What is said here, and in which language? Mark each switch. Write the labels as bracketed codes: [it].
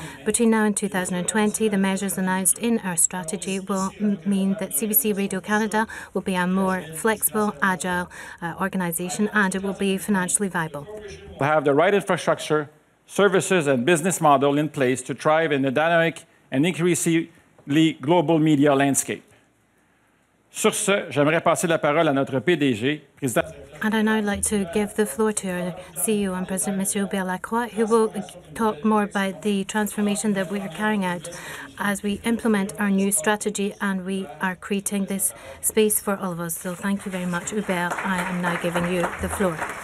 [en] Between now and 2020, the measures announced in our strategy will mean that CBC Radio-Canada will be a more flexible, agile organisation, and it will be financially viable. We'll have the right infrastructure, services and business model in place to thrive in a dynamic and increasingly global media landscape. [fr] Sur ce, j'aimerais passer la parole à notre PDG, président. [en] And I'd now like to give the floor to our CEO and President, Mr. Hubert Lacroix, who will talk more about the transformation that we are carrying out as we implement our new strategy, and we are creating this space for all of us. So thank you very much, Hubert. I am now giving you the floor.